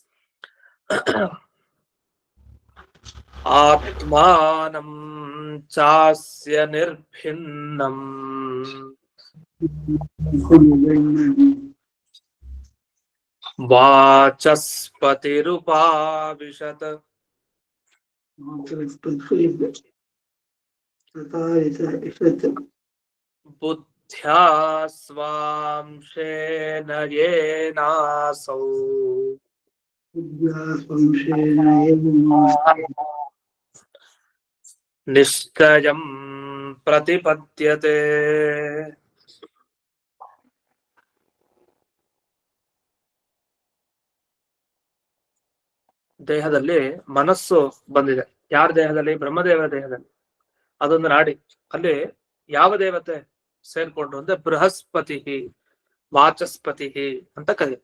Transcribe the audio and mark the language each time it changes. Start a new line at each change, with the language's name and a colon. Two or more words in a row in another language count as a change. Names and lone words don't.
Sanskrit: ಆತ್ಮಾನಂ ಚಾಸ್ಯ ನಿರ್ಭಿನ್ನಂ ವಾಚಸ್ಪತಿರುಪಾವಿಶತ್ ಬುದ್ಧ್ಯಾ ಸ್ವಾಂಶೇನ ಯೇನಾಸೌ ನಿಶ್ಚಯಂ ಪ್ರತಿಪದ್ಯತೆ.
Kannada: ದೇಹದಲ್ಲಿ ಮನಸ್ಸು ಬಂದಿದೆ. ಯಾರ ದೇಹದಲ್ಲಿ? ಬ್ರಹ್ಮದೇವರ ದೇಹದಲ್ಲಿ. ಅದೊಂದು ನಾಡಿ. ಅಲ್ಲಿ ಯಾವ ದೇವತೆ ಸೇರ್ಕೊಂಡ್ರು ಅಂದ್ರೆ ಬೃಹಸ್ಪತಿ, ವಾಚಸ್ಪತಿ ಅಂತ ಕರೀತಾರೆ.